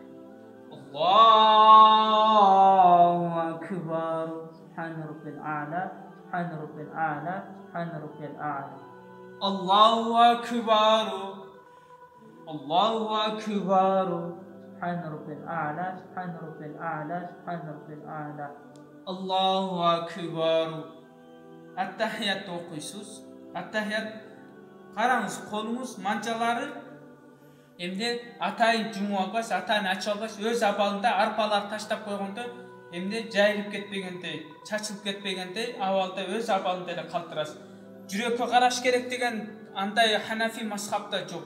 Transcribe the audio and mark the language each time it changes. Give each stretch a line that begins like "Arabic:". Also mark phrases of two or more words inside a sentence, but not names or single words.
Arabic: الله أكبر سبحان ربي الأعلى سبحان ربي الأعلى سبحان ربي الأعلى الله أكبر الله أكبر سبحان ربي الأعلى سبحان ربي الأعلى سبحان ربي الأعلى الله أكبر
Kyrgyz: Аттахият окуйсуз. Аттахият караңыз қолыңыз манжалары эмне атайын жумуп албайсыз, атайын ача албайсыз, өз абалында арпалар таштап койгондо эмне жайылып кетпегендей, чачылып кетпегендей абалда өз абалында эле калтырасыз. Жүрөккө караш керек деген андай Ханафи мазхабта жок.